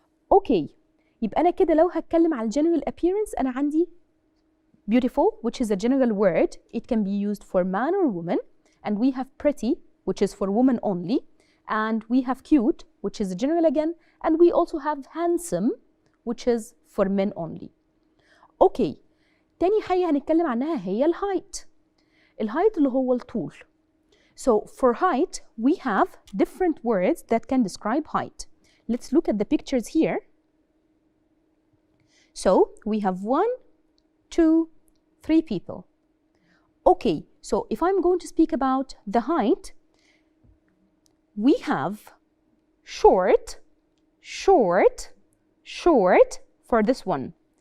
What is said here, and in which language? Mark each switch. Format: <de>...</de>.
<en>Okay,</en> <ar>يبقى أنا كده لو هتكلم على</ar> <en>general appearance</en> <ar>أنا عندي</ar> <en>beautiful, which is a general word. It can be used for man or woman. And we have pretty, which is for women only. And we have cute, which is general again. And we also have handsome, which is for men only.</en> <ar>Okay, تاني حاجة هنتكلم عنها هي الهايت. الهايت اللي هو الطول.</ar> <en>So for height, we have different words that can describe height. Let's look at the pictures here. So we have 1, 2, 3 people. Okay, so if I'm going to speak about the height, we have short, short, short for this one.</en>